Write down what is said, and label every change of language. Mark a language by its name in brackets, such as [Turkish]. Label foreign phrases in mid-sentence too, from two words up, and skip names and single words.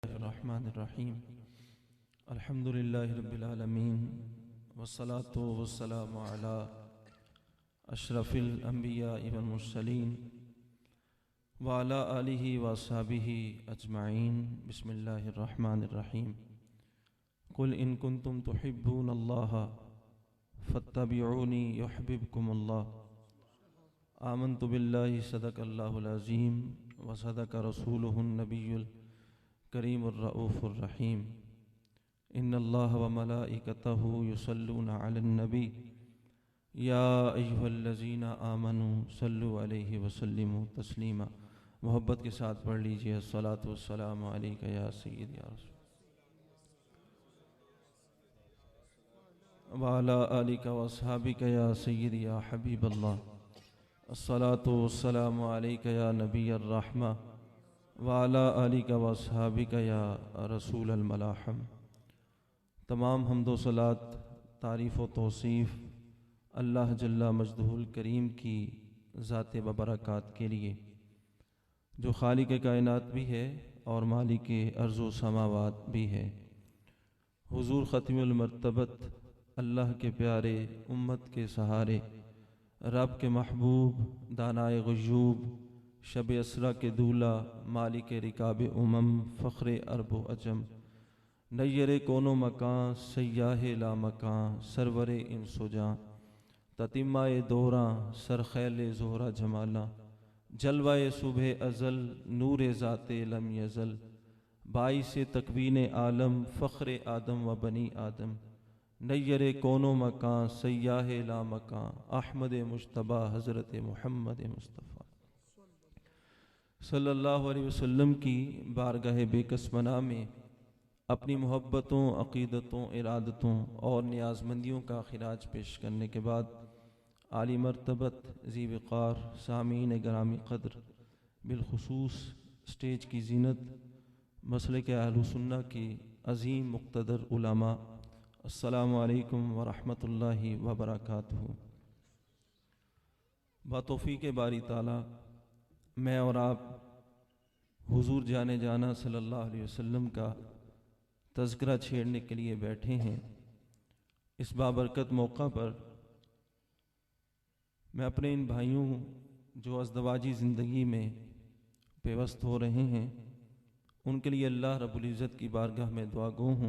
[Arabic] رحمن الرحيم الحمد لله رب العالمين والصلاة والسلام على أشرف الأنبياء والمرسلين وعلى آله وأصحابه أجمعين. بسم الله الرحمن الرحيم۔ قل إن كنتم تحبون الله فاتبعوني يحببكم الله. آمنت بالله صدق الله العظيم وصدق رسوله النبي الكريم الرؤوف الرحيم. إن الله وملائكته يصلون على النبي يا أيها الذين آمنوا صلوا عليه وسلموا تسليما. [Urdu] محبت کے ساتھ پڑھ لیجیے [Arabic] الصلاة والسلام عليك يا سيدي يا رسول وعلى آلك وأصحابك يا سيدي يا حبيب الله. الصلاة والسلام عليك يا نبي الرحمة وعلى آلك وأصحابك يا رسول الملاحم. [Urdu] تمام حمد و صلات، تعریف و توصیف اللہ [Arabic] جل مجده الكريم [Urdu] کی ذات و برکات کے لیے، جو خالق کائنات بھی ہے اور مالک ارض و سماوات بھی ہے. حضور ختم المرتبت اللہ کے پیارے، امت کے سہارے، رب کے محبوب، دانائے غیوب، شب اسریٰ کے دولہا، مالک رکاب امم، فخر عرب و عجم، نیر کون و مکاں، سیاح لا مکاں، سرور انس و جاں، تتمۂ دوراں، سرخیل زہرہ جمالا، جلوۂ صبح ازل، نور ذات لم یزل، باعث تکوین عالم، فخر آدم و بنی آدم، نیر کون و مکاں، سیاح لا مکاں، احمد مجتبیٰ حضرت محمد مصطفیٰ [Arabic] صلى الله عليه وسلم [Urdu] کی بارگاہ بیکسمنا میں اپنی محبتوں، عقیدتوں، ارادتوں اور نیازمندیوں کا خراج پیش کرنے کے بعد عالی مرتبت ذی وقار سامعین گرامی قدر، بالخصوص اسٹیج کی زینت، مسلک اہل سنہ کی عظیم مقتدر علما, [Arabic] السلام عليكم ورحمة الله وبركاته. [Urdu] بتوفیق باری تعالیٰ میں اور آپ حضور جان جاناں [Arabic] صلى الله عليه وسلم [Urdu] کا تذکرہ چھیڑنے کے لیے بیٹھے ہیں. اس بابرکت موقع پر میں اپنے ان بھائیوں جو ازدواجی زندگی میں پیوست ہو رہے ہیں، ان کے لیے اللہ [Arabic] رب العزة [Urdu] کی بارگاہ میں دعا گو ہوں.